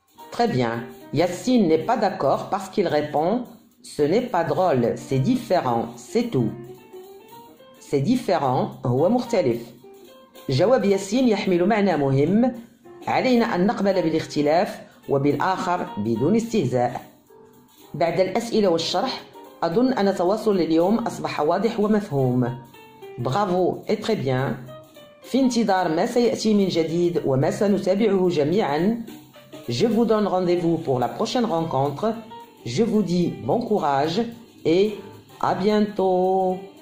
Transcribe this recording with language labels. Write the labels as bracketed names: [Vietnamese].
[French] Très bien. Yassine n'est pas d'accord parce qu'il répond « Ce n'est pas drôle, c'est différent, c'est tout. » C'est différent, [Arabic] هو مختلف. جواب ياسين يحمل معنى مهم. علينا أن نقبل بالاختلاف وبالآخر بدون استهزاء. بعد الأسئلة والشرح أظن أن التواصل اليوم أصبح واضح ومفهوم. [French] برافو et très bien. [Arabic] في انتظار ما سيأتي من جديد وما سنتابعه جميعا. [French] Je vous donne rendez-vous pour la prochaine rencontre. Je vous dis bon courage et à bientôt.